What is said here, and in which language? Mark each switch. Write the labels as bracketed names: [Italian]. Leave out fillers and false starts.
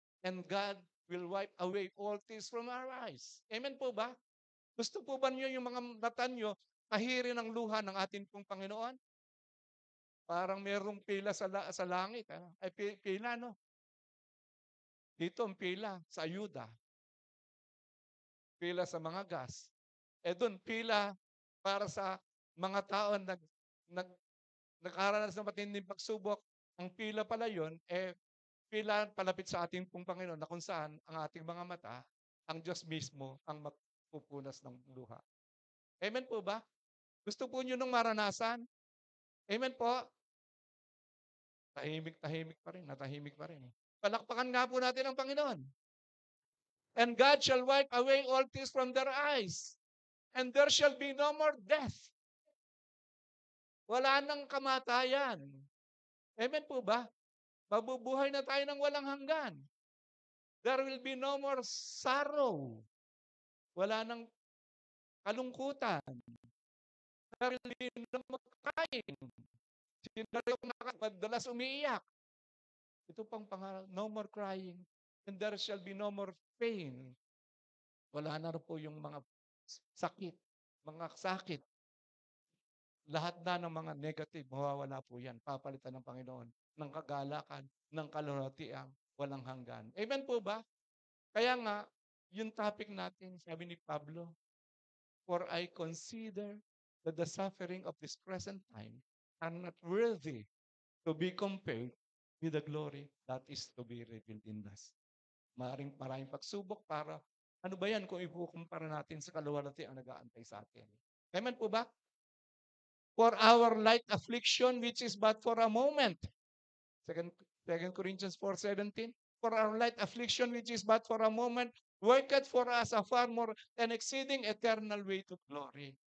[English] And God will wipe away all tears from our eyes. [Filipino] Amen po ba? Gusto po ba niyo yung mga mata niyo kahirin ng luha ng ating pong Panginoon? Parang merong pila sa langit. Ay, pila, no? Dito ang pila sa ayuda. Pila sa mga gas. Doon, pila para sa mga tao nakaranas ng matinding pagsubok. Ang pila pala yun, pila palapit sa ating pong Panginoon na kung saan ang ating mga mata, ang Diyos mismo ang magpupunas ng luha. Amen po ba? Gusto po nyo nung maranasan? Amen po? Tahimik pa rin, natahimik pa rin. Palakpakan nga po natin ang Panginoon. [English] And God shall wipe away all tears from their eyes. And there shall be no more death. [Filipino] Wala nang kamatayan. Amen po ba? Mabubuhay na tayo ng walang hanggan. [English] There will be no more sorrow. [Filipino] Wala nang kalungkutan. [English] There will be no more crying. [Filipino] Sino yung madalas umiiyak? Ito pang pangaral, [English] no more crying. And there shall be no more pain. [Filipino] Wala na po yung mga sakit. Lahat na ng mga negative, mawawala po yan. Papalitan ng Panginoon ng kagalakan, ng kaluwalhatian, walang hanggan. Amen po ba? Kaya nga, yung topic natin, sabi ni Pablo, [English] for I consider that the suffering of this present time are not worthy to be compared with the glory that is to be revealed in us. [Filipino] Maraming pagsubok para, ano ba yan kung ikukumpara natin sa kaluwalhatian ang nag-aantay sa atin? Amen po ba? [English] For our light affliction, which is but for a moment. 2 Corinthians 4:17. For our light affliction, which is but for a moment, worketh for us a far more and exceeding eternal way to glory.